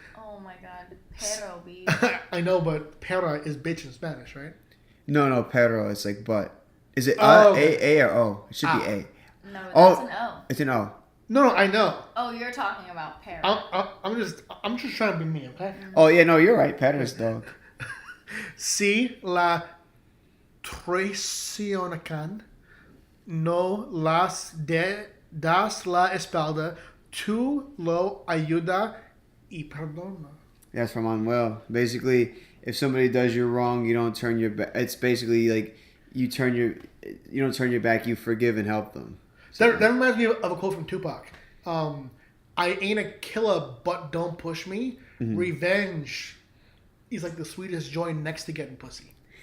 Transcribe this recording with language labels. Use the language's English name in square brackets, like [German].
[English] Oh my god. Pero, B. I know, but pera is bitch in Spanish, right? No, Pedro. It's like but. Is it Oh, okay. A or O? It should be A. No, that's Oh. an O. It's an O. No, I know. Oh, you're talking about pero. I'm just trying to be me, okay? Oh yeah, no, you're right. Pedro's dog. [Spanish] Si la traicionan, no das la espalda, tú lo ayuda y perdona. [English] That's from Unwell. Basically, if somebody does you wrong, you don't turn your back. It's basically like you don't turn your back. You forgive and help them. That reminds me of a quote from Tupac. I ain't a killer, but don't push me. Mm-hmm. Revenge is like the sweetest joy next to getting pussy.